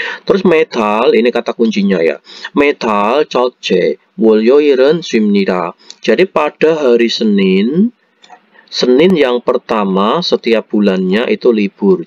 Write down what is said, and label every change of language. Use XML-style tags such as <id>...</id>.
<id>Terus metal, ini kata kuncinya ya.</id> <ko>metal 첫째 월요일은 쉽니다.</ko> <id>Jadi pada hari Senin yang pertama setiap bulannya itu libur.</id>